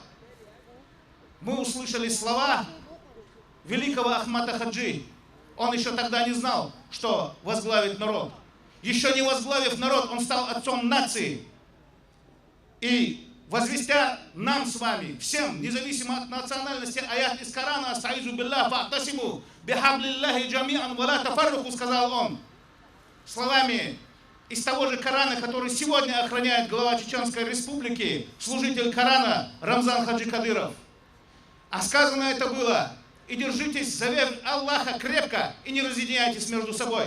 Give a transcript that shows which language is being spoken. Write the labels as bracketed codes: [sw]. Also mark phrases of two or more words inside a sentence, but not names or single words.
[ru] Мы услышали слова великого Ахмата Хаджи. Он еще тогда не знал, что возглавит народ. Еще не возглавив народ, он стал отцом нации. И возвестя нам с вами, всем, независимо от национальности, аят из Корана, [ar] «أستعيذ بالله فاعتصموا بحبل الله جميعا ولا تفرقوا», [ru] сказал он, словами из того же Корана, который сегодня охраняет глава Чеченской Республики, служитель Корана Рамзан Хаджи Кадыров. А сказано это было: и держитесь за веру Аллаха крепко, и не разъединяйтесь между собой.